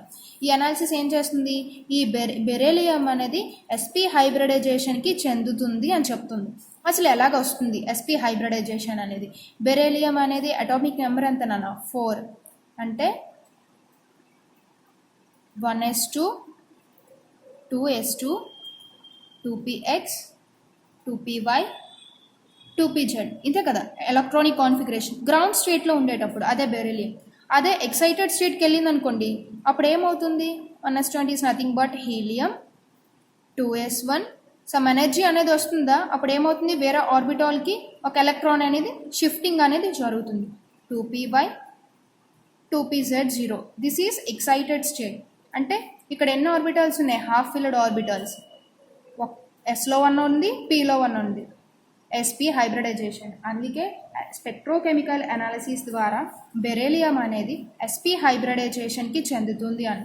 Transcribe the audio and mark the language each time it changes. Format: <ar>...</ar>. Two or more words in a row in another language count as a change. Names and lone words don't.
<te>ఈ అనాలిసిస్ ఏం చేస్తుంది, ఈ బెరీలియం అనేది sp హైబ్రిడైజేషన్కి చెందుతుంది అని చెప్తుంది. అసలు ఎలాగ వస్తుంది sp హైబ్రిడైజేషన్ అనేది? బెరీలియం అనేది</te> <en>atomic number</en> <te>ఎంత నాన్న? 4. అంటే 1s2 2s2 2px 2py 2pz, ఇంతే కదా</te> <en>electronic configuration ground</en> <te>స్టేట్లో ఉండేటప్పుడు. అదే బెరీలియం. అదే</te> <en>excited state-ki</en> <te>వెళ్ళింది అనుకోండి, అప్పుడు ఏమవుతుంది? 1s20</te> <en>is nothing but helium.</en> <te>2s1</te> <en>some energy</en> <te>అనేది వస్తుందా? అప్పుడు ఏమవుతుంది? వేరే ఆర్బిటాల్కి ఒక ఎలక్ట్రాన్ అనేది షిఫ్టింగ్ అనేది జరుగుతుంది. 2py 2pz0.</te> <en>this is excited state.</en> <te>అంటే ఇక్కడ ఎన్ని ఆర్బిటాల్స్ ఉన్నాయి?</te> <en>half filled orbitals.</en> <te>ఎస్లో 1 ఉంది, పిలో 1 ఉంది.</te> <en>sp hybridization.</en> <te>అందుకే</te> <en>spectrochemical analysis</en> <te>ద్వారా బెరీలియం అనేది sp హైబ్రిడైజేషన్కి చెందుతుంది అని.</te>